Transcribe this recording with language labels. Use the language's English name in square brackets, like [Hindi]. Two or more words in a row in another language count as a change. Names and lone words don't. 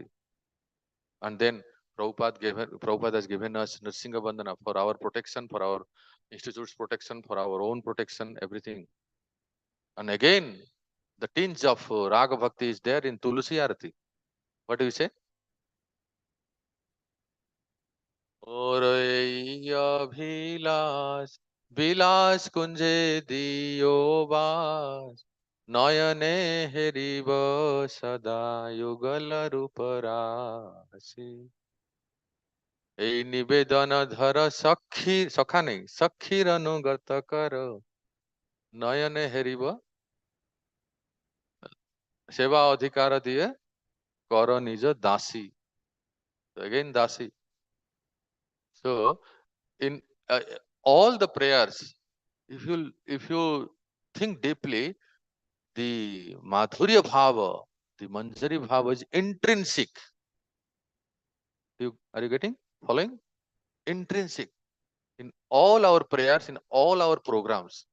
[English] And then Prabhupada has given us Nrsinga Bandhana for our protection, for our institute's protection, for our own protection, everything. And again, the tinge of Raga Bhakti is there in Tulsi Arati. What do you say? [Bangla] Orayabhilas Bilas Kunje Diyobas Nayane Heriva Sada Yugala Ruparasi. এই নিবেদন ধর সখা নেই সখীর অনুগত কর নয়নে হেরিব সেবা অধিকার দিয়ে কর নিজ দাসী [English] again dasi. So in all the prayers, if you think deeply, the madhurya bhava, the manjari bhava is intrinsic. Are you getting following? Intrinsic in all our prayers, in all our programs.